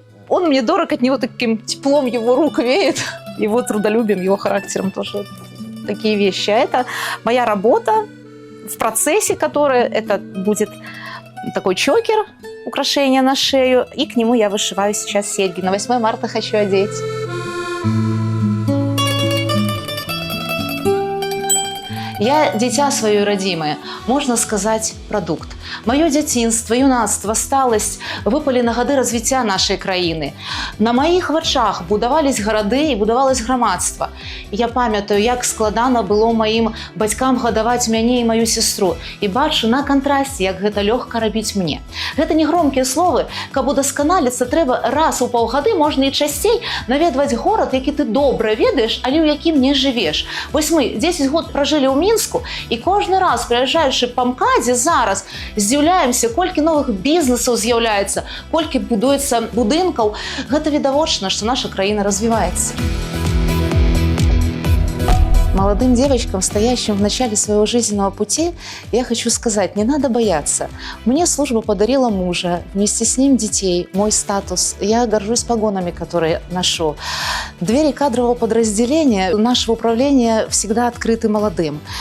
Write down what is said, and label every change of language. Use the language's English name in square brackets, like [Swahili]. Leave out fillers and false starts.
[Russian] Он мне дорог, от него таким теплом его рук веет, его трудолюбием, его характером тоже такие вещи. А это моя работа, в процессе которой это будет такой чокер, украшение на шею, и к нему я вышиваю сейчас серьги. На 8 марта хочу одеть. Я дитя свое родимое, можна сказать, продукт. [Belarusian] Моё дзяцінства, юнацтва, сталасць выпалі на гады развіцця нашай краіны. На маіх вачах будавались гарады і будавалось грамадства. Я памятаю, як складана было маім бацькам гадаваць мяне і маю сястру. І бачу на кантрасце, як гэта лёгка рабіць мне. Гэта не громкія словы, каб удасканаліцца трэба раз у паўгады, можна і часцей наведваць горад, які ты добра ведаеш, але ў якім не жывеш. Вось мы 10 год пражылі ў Мінску, і кожны раз, прыязджаючы па МКАДзе зараз, здзіўляемся, колькі новых бізнесаў з'яўляецца, колькі будуецца будынкаў. Гэта відавочна, што наша краіна развіваецца. [Russian] Молодым девочкам, стоящим в начале своего жизненного пути, я хочу сказать, не надо бояться. Мне служба подарила мужа, вместе с ним детей, мой статус. Я горжусь погонами, которые ношу. Двери кадрового подразделения нашего управления всегда открыты молодым.